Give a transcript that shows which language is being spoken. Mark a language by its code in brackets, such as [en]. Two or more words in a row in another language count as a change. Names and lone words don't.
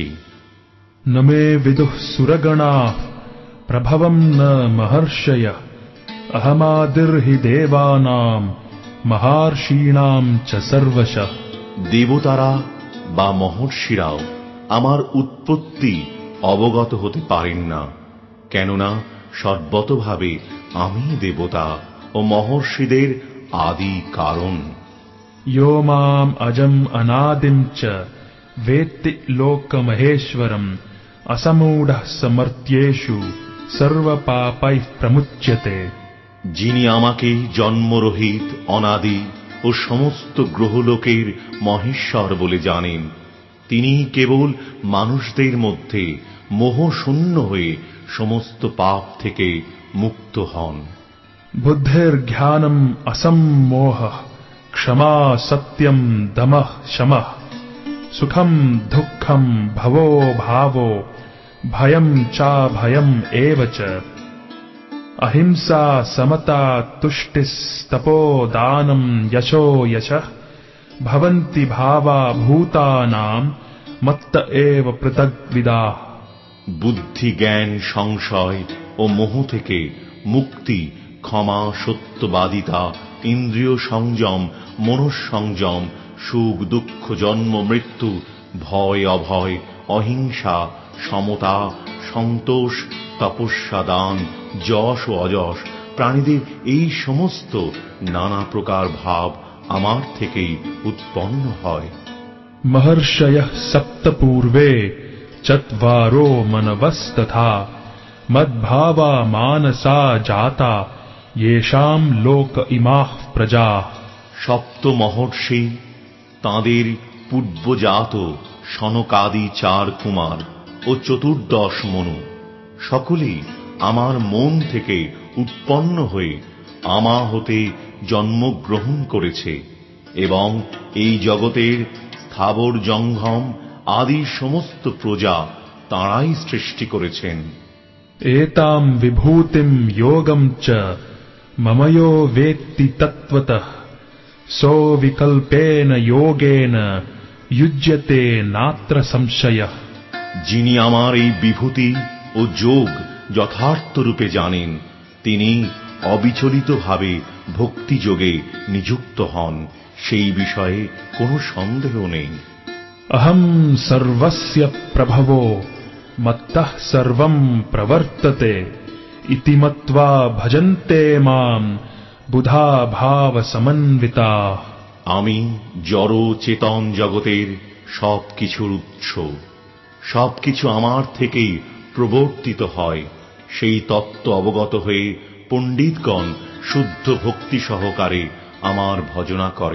[sa] ন মে বিদুঃ সুরগণাঃ প্রভবং ন মহর্ষয়ঃ অহমাদির্হি দেবানাং মহর্ষীণাং চ সর্বশঃ। [bn] দেবতারা বা মহর্ষিরাও আমার উৎপত্তি অবগত হতে পারেন না, কেননা সর্বতভাবে আমি দেবতা ও মহর্ষিদের আদি কারণ। [sa] यो माम् अजम् अनादिम् च वेत्ति लोकमहेश्वरम् असमूढः समर्थ्येषु सर्वपापैः प्रमुच्यते। [bn] যিনি আমাকে জন্মরহিত, অনাদি ও সমস্ত গ্রহলোকের মহেশ্বর বলে জানেন, তিনি কেবল মানুষদের মধ্যে মোহশূন্য হয়ে সমস্ত পাপ থেকে মুক্ত হন। [sa] बुद्धिर्ज्ञानम् असम्मोहः क्षमा सत्यम् दमः शमः सुखम् दुःखम् भवो भावो भयम् चाभयम् एव च अहिंसा समता तुष्टिस्तपो दानम् यशो यशः भवन्ति भावा भूतानां मत्त एव पृथग्विदाः। [bn] বুদ্ধি, জ্ঞান, সংশয় ও মোহ থেকে মুক্তি, ক্ষমা, সত্যবাদিতা, ইন্দ্রিয় সংযম, মনঃসংযম, সুখ দুঃখ, জন্ম মৃত্যু, ভয় অভয়, অহিংসা, সমতা, সন্তোষ, তপস্যা, দান, যশ ও অযশ, প্রাণীদের এই সমস্ত নানা প্রকার ভাব আমার থেকেই উৎপন্ন হয়। [sa] महर्षयः सप्त पूर्वे चत्वारो मनवस्तथा मद्भावा मानसा जाता येषाम् लोक इमाः प्रजाः। [bn] সপ্ত মহর্ষি, তাঁদের পূর্বজাত সনকাদি 4 কুমার ও 14 মনু, সকলেই আমার মন থেকে উৎপন্ন হয়ে আমা হতে জন্মগ্রহণ করেছে এবং এই জগতের স্থাবর জঙ্গম আদি সমস্ত প্রজা তাঁরাই সৃষ্টি করেছেন। [sa] एतां विभूतिं योगं च मम यो वेत्ति तत्त्वतः सो विकल्पेन योगेन युज्यते नात्र संशयः। [bn] যিনি আমার এই বিভূতি ও যোগ যথার্থ রূপে জানেন, তিনি অবিচলিতভাবে ভক্তিযোগে নিযুক্ত হন, সেই বিষয়ে কোনো সন্দেহ নেই। [sa] अहं सर्वस्य प्रभवो मत्तः सर्वं प्रवर्तते इति मत्वा भजन्ते मां बुधा भाव समन्विताः। [bn] আমি জড় চেতন জগতের সবকিছুর উৎস, সবকিছু আমার থেকেই প্রবর্তিত হয়, সেই তত্ত্ব অবগত হয়ে পণ্ডিতগণ শুদ্ধ ভক্তি সহকারে আমার ভজনা করেন।